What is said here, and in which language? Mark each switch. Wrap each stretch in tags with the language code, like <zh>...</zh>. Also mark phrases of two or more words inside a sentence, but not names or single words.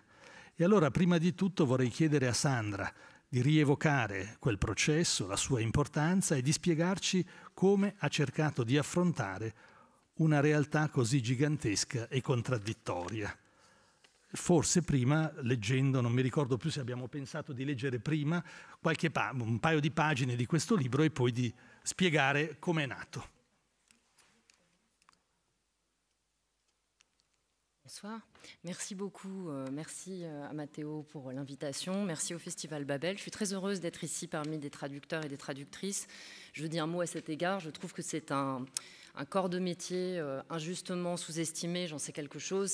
<it>E allora prima di tutto vorrei chiedere a Sandra di rievocare quel processo, la sua importanza e di spiegarci come ha cercato di affrontare una realtà così gigantesca e contraddittoria. Forse prima, leggendo, non mi ricordo più se abbiamo pensato di leggere prima un paio di pagine di questo libro e poi di spiegare come è nato.</it> <fr>Bonsoir, merci beaucoup, merci à Matteo pour l'invitation, merci au Festival Babel. Je suis très heureuse d'être ici parmi des traducteurs et des traductrices. Je veux dire un mot à cet égard, je trouve que c'est un corps de métier injustement sous-estimé, j'en sais quelque chose.</fr>